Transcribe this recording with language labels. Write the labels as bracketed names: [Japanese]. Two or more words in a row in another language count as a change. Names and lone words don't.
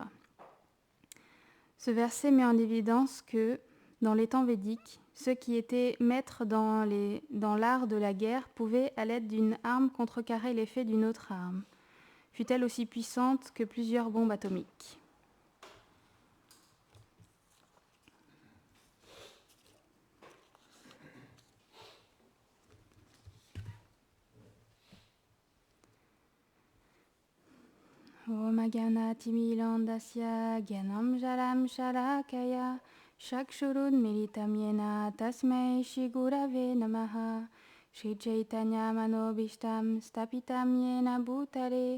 [French] Ce verset met en évidence que, dans les temps védiques, ceux qui étaient maîtres dans l'art de la guerre pouvaient, à l'aide d'une arme, contrecarrer l'effet d'une autre arme, fût-elle aussi puissante que plusieurs bombes atomiques. [Sanskrit] Om Agyanati Milandasya Gyanam Jalam Shalakaya Shakshurud Militam Yena Tasmai Shri Gurave Namaha Shri Chaitanya Manobishtam Stapitam Yena Bhutale